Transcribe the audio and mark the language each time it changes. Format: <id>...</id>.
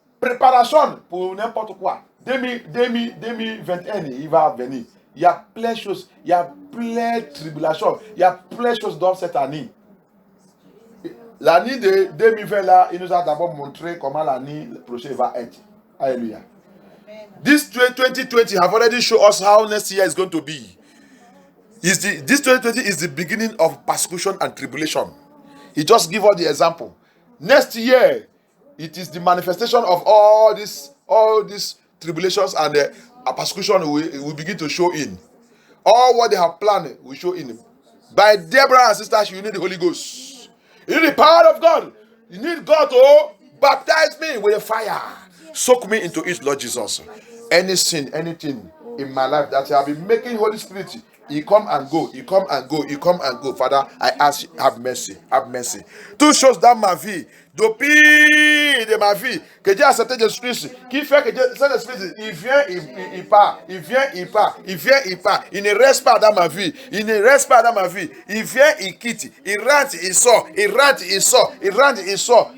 <fr>Préparation pour n'importe quoi. 2021, il va venir. Il y a plein de choses. Il y a plein de tribulations. Il y a plein de choses dans cette année. L'année de 2020, là, il nous a d'abord montré comment l'année prochaine va être. Alléluia.</fr> <en>This 2020 have already shown us how next year is going to be. This 2020 is the beginning of persecution and tribulation. He just give us the example. Next year, it is the manifestation of all these tribulations and persecution will begin to show in. All what they have planned will show in. By Deborah and sisters, you need the Holy Ghost. You need the power of God. You need God to baptize me with a fire. Soak me into it, Lord Jesus. Any sin, anything in my life that I have been making Holy Spirit, He come and go, He come and go, He come and go. Father, I ask, have mercy, have mercy.</en> <fr>Toutes choses dans ma vie, depuis de ma vie, que Dieu a accepté Jésus-Christ, qui fait que Saint-Esprit, il vient, il part, il vient, il part, il vient, il part. Il ne reste pas dans ma vie, il ne reste pas dans ma vie. Il vient, il quitte, il rentre, il sort, il rentre, il sort, il rentre, il sort.</fr>